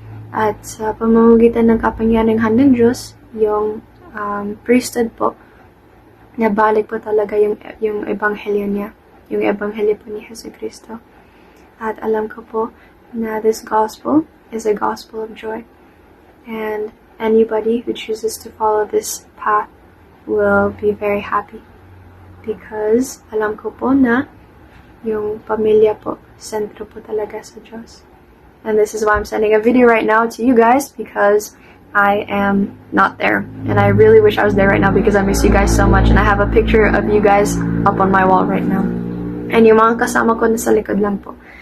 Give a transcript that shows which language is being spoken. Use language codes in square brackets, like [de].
[tl] At sa pamamagitan ng kapangyarihan ng Diyos, yung priesthood po, nabalik po talaga yung ebanghelyo niya, yung ebanghelyo po ni Hesus Kristo. At alam ko po na [en] this gospel is a gospel of joy. And anybody who chooses to follow this path will be very happy. [tl] Because alam ko po na yung pamilya po, sentro po talaga sa Diyos. [en] And this is why I'm sending a video right now to you guys because I am not there. And I really wish I was there right now because I miss you guys so much. And I have a picture of you guys up on my wall right now. [tl] And yung mga kasama ko nasa likod lang po.